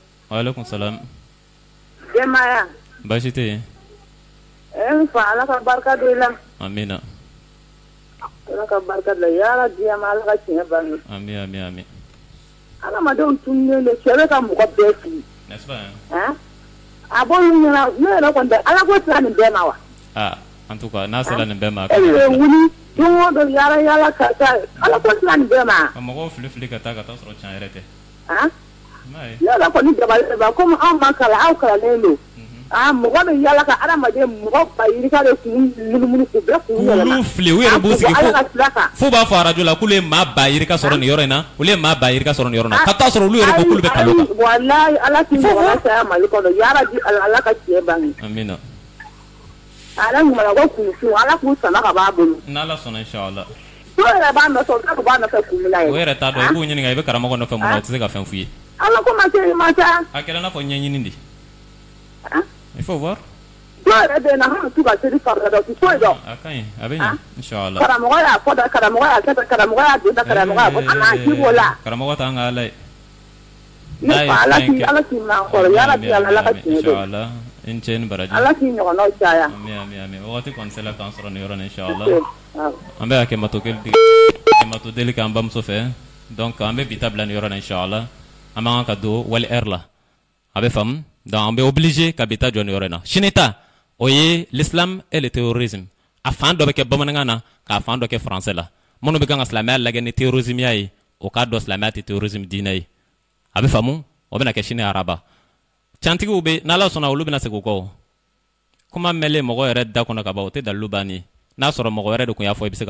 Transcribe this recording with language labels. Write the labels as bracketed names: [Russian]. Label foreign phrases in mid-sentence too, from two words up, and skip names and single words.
[Arabic] وعليكم السلام [Bambara] denbaya baasi tɛ yen n fa ala ka barika don i la amina ala ka barika don yala diɲɛ ma ala ka tiɲɛ bange ami ami ami adamadenw tununnen don cɛ bɛ ka mɔgɔ bɛɛ fili [French] n'est-ce pas [Bambara] hein a b'olu ɲɛna ne yɛrɛ kɔni tɛ ala ko sera nin bɛɛ ma wa [French] en tout cas [Bambara] n'a sera nin bɛɛ ma e bɛ wuli don o don yala yala ka taa ala ko sera nin bɛɛ ma ka mɔgɔw fili fili ka taa sɔrɔ tiɲɛ yɛrɛ tɛ ne yɛrɛ kɔni dabali ba komi anw ma kalan aw kalannen don mɔgɔ bɛ yala ka adamaden mɔgɔ ba yirika de kun munumunu k'u bɛɛ kun yɛlɛma k'olu fili u yɛrɛ b'u sigi fo b'a fɔ arajo la k'olu ye maa ba yirika sɔrɔ nin yɔrɔ in na olu ye maa ba yirika sɔrɔ nin yɔrɔ in na ka taa sɔrɔ olu yɛrɛ ko k'olu bɛ kalo kan walayi ala k'i ɲɔgɔnna saya mali kɔnɔ yarabi ala ka tiɲɛ bange amina ala ɲuman ko kunfin ala k'u sama ka b'a bolo n'ala sɔnna inshallah dɔw yɛrɛ b'a nɔfɛ u b'a nɔfɛ kun min na ye o yɛrɛ t'a dɔn i b'u ɲininka i bɛ karamɔgɔ nɔfɛ mun na o tɛ se ka fɛn f'u ye ala ko ma se i ma ca a kɛra i n'a fɔ ɲɛɲini de [French] il faut voir [Bambara] dɔw yɛrɛ bɛ yen na hali t'u ka seli farida dɔn u tɛ foyi dɔn a ka ɲi a bɛ ɲɛ inshallah karamɔgɔ y'a fɔ da karamɔgɔ y'a kɛ tan karamɔgɔ y'a don da karamɔgɔ y'a fɔ a n'a ji b'o la karamɔgɔ t'an ka ala ye ne fa ala k'i ma kɔrɔ yarabi ala ka tiɲɛ don inshallah in cɛ ni baraji ala k'i ɲɔgɔnnaw caya ami ami ami wagati kɔni sera k'an sɔrɔ nin yɔrɔ in inshallah an bɛ hakɛmato deli k'an bamuso fɛ donc an bɛ bi ta bila nin yɔrɔ in inshallah an b'an ka don wali heure la a bɛ faamu donc an bɛ obligé ka bi ta jɔ nin yɔrɔ in na sini ta o ye [French] l'islam et le terrorisme [Bambara] a fan dɔ bɛ kɛ bamanankan na k'a fan dɔ kɛ français la minnu bɛ kan ka silamɛya lajɛ ni terrorisme ya ye o k'a dɔn silamɛya tɛ terrorisme diinɛ ye a bɛ faamu o bɛna kɛ sini araba cantigiw bɛ n'ala sɔnna olu bɛna segin o kɔ kuma mɛnlen mɔgɔ yɛrɛ da kɔnɔ ka ban o tɛ dalilu bannen ye n'a sɔrɔ mɔgɔ wɛrɛ de tun y'a fɔ i bɛ se ka